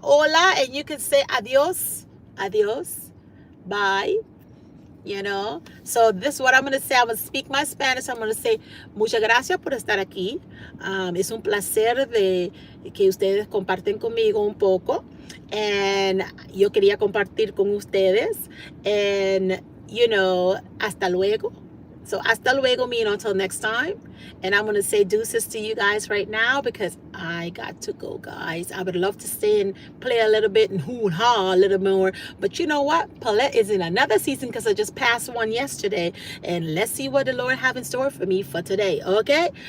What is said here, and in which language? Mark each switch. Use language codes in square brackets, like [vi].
[es] Hola, [en] and you can say [es] adios, adios, [en] bye, you know? So this is what I'm going to say. I'm going to speak my Spanish. I'm going to say, [es] muchas gracias por estar aquí. Es un placer de que ustedes comparten conmigo un poco. [en] And [es] yo quería compartir con ustedes. [en] And, you know, [es] hasta luego. [en] So [es] hasta luego [en] mean until next time. And I'm going to say deuces to you guys right now because I got to go, guys. I would love to stay and play a little bit and hoo-ha a little more. But you know what? Paulette is in another season because I just passed one yesterday. And let's see what the Lord have in store for me for today, okay?